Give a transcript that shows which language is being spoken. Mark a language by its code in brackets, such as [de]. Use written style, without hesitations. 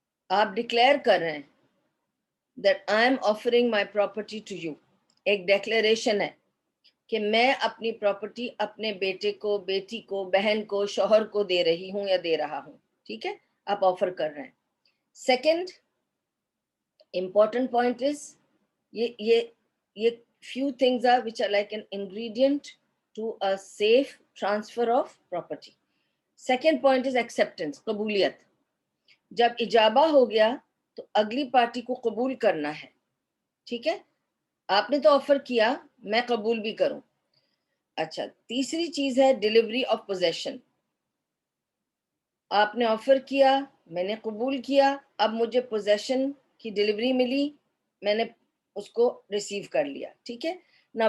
[hi] आप डिक्लेयर कर रहे हैं [en] That I am offering my property to you. [hi] एक डेक्लेरेशन है कि मैं अपनी प्रॉपर्टी अपने बेटे को, बेटी को, बहन को, शौहर को दे रही हूं या दे रहा हूं, ठीक है। आप ऑफर कर रहे हैं। [en] Second important point is ये few things are which are like an ingredient to a safe transfer of property. Second point is acceptance, कबूलियत। [hi] जब इजाबा हो गया तो अगली पार्टी को कबूल करना है, ठीक है। आपने तो ऑफर किया, मैं कबूल भी करूं। अच्छा, तीसरी चीज है डिलीवरी ऑफ पोजेशन। आपने ऑफर किया, मैंने कबूल किया, अब मुझे पोजेशन की डिलीवरी मिली, मैंने उसको रिसीव कर लिया, ठीक है ना।